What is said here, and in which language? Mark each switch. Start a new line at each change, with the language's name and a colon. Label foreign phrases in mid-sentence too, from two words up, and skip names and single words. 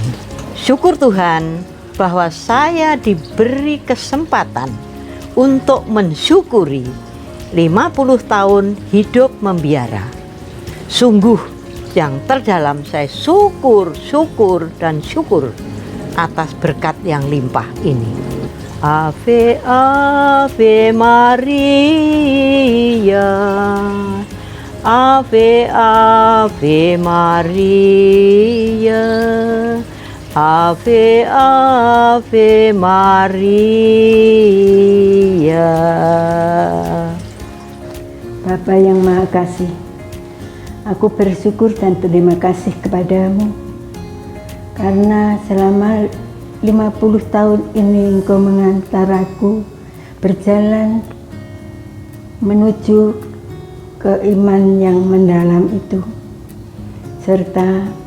Indonesian: Syukur Tuhan bahwa saya diberi kesempatan untuk mensyukuri 50 tahun hidup membiara. Sungguh yang terdalam saya syukur atas berkat yang limpah ini.
Latin: Ave Ave Maria, Ave Ave Maria, Ave Ave Maria.
Indonesian: Bapa yang Maha Kasih, aku bersyukur dan terima kasih kepadamu karena selama 50 tahun ini Engkau mengantaraku berjalan menuju ke iman yang mendalam itu, serta